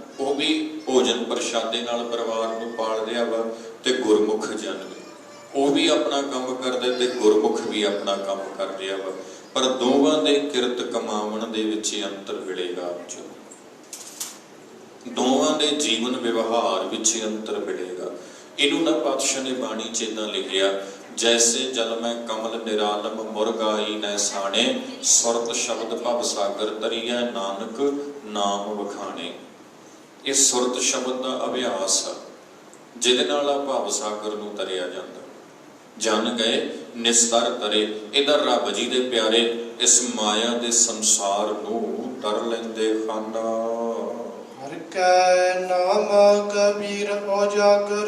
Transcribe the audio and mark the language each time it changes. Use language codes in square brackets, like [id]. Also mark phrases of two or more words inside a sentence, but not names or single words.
[pa] ਉਹ ਵੀ ਭੋਜਨ ਪ੍ਰਸ਼ਾਦੇ ਨਾਲ ਪਰਿਵਾਰ ਨੂੰ ਪਾਲ ਰਿਹਾ ਵਾ, ਤੇ ਗੁਰਮੁਖ ਜਨ ਵੀ ਉਹ ਵੀ ਆਪਣਾ ਕੰਮ ਕਰਦੇ ਤੇ ਗੁਰਮੁਖ ਵੀ ਆਪਣਾ ਕੰਮ ਕਰ ਰਿਹਾ ਵਾ। ਪਰ ਦੋਵਾਂ ਦੇ ਕਿਰਤ ਕਮਾਵਣ ਦੇ ਵਿੱਚ ਅੰਤਰ ਮਿਲੇਗਾ, ਦੋਵਾਂ ਦੇ ਜੀਵਨ ਵਿਵਹਾਰ ਵਿੱਚ ਅੰਤਰ ਮਿਲੇਗਾ। ਇਹਨੂੰ ਨਾ ਪਾਤਸ਼ਾਹ ਨੇ ਬਾਣੀ 'ਚ ਏਦਾਂ ਲਿਖਿਆ, [hi] जैसे जल में कमल निरालम मुरगाई न साणे सुरत शब्द भव सागर तरीय नानक नाम वखाणे। [pa] ਇਹ ਸੁਰਤ ਸ਼ਬਦ ਦਾ ਅਭਿਆਸ ਆ ਜਿਹਦੇ ਨਾਲ ਆ ਭਵ ਸਾਗਰ ਨੂੰ ਤਰਿਆ ਜਾਂਦਾ। [hi] जन गए निसतर तरे, [pa] ਇਹਦਾ ਰੱਬ ਜੀ ਦੇ ਪਿਆਰੇ ਇਸ ਮਾਇਆ ਦੇ ਸੰਸਾਰ ਨੂੰ ਤਰ ਲੈਂਦੇ ਹਨ। [hi] हरि कै नाम कबीर उजागर।